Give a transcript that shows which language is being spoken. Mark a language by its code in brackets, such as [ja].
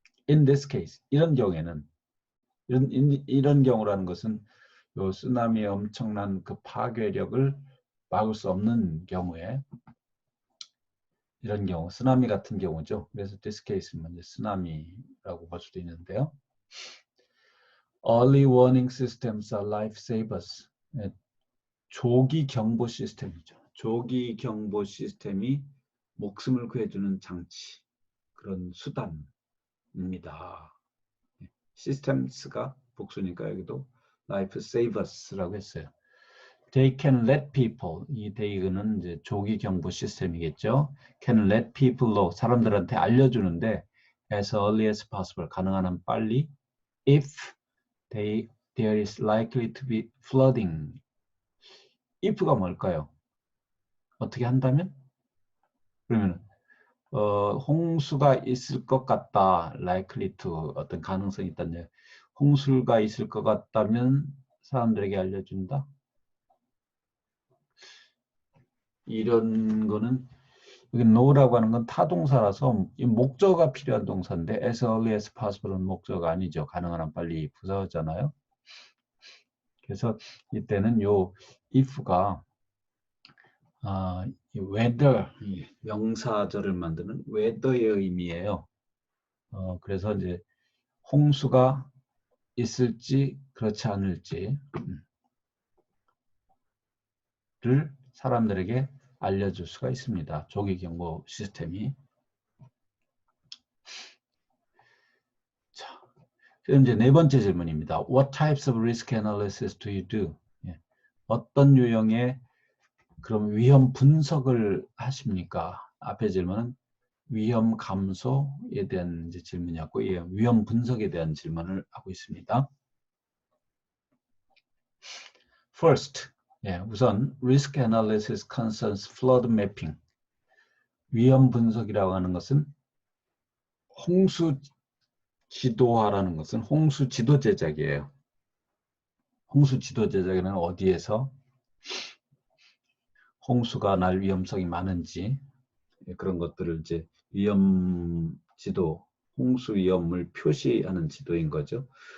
[en] In this case, [ko] 이런 경우에는 이런 경우라는 것은 요 쓰나미의 엄청난 그 파괴력을 막을 수 없는 경우에 이런 경우, 쓰나미 같은 경우죠. 그래서 this case는 이제 쓰나미라고 볼 수도 있는데요. [en] Early warning systems are lifesavers. [ko] 조기 경보 시스템이죠. 조기 경보 시스템이 목숨을 구해주는 장치, 그런 수단입니다. 시스템스가 복수니까 여기도 lifesavers라고 했어요. [en] They can let people, [ko] 이 they는 이제 조기 경보 시스템이겠죠. [en] Can let people know, [ko] 사람들한테 알려주는데 [en] as early as possible, [ko] 가능한 한 빨리 [en] if there is likely to be flooding. [ko] if가 뭘까요? 어떻게 한다면? 그러면 홍수가 있을 것 같다, likely to, 어떤 가능성이 있다는, 홍수가 있을 것 같다면 사람들에게 알려준다. 이런 거는 여기 no라고 하는 건 타동사라서 이 목적어가 필요한 동사인데 as early as possible은 목적어가 아니죠. 가능한 한 빨리 부사잖아요. 그래서 이때는 요 if가 whether, 명사절을 만드는 whether의 의미예요. 그래서 이제 홍수가 있을지 그렇지 않을지를 사람들에게 알려줄 수가 있습니다. 조기 경보 시스템이. 자, 그럼 이제 네 번째 질문입니다. [en] What types of risk analysis do you do? [ko] 어떤 유형의 그럼 위험 분석을 하십니까? 앞에 질문은 위험 감소에 대한 이제 질문이었고, 위험 분석에 대한 질문을 하고 있습니다. [en] First, [ko] 우선 [en] risk analysis concerns flood mapping. [ko] 위험 분석이라고 하는 것은 홍수 지도화라는 것은 홍수 지도 제작이에요. 홍수 지도 제작에는 어디에서 홍수가 날 위험성이 많은지 그런 것들을 이제 위험 지도, 홍수 위험을 표시하는 지도인 거죠.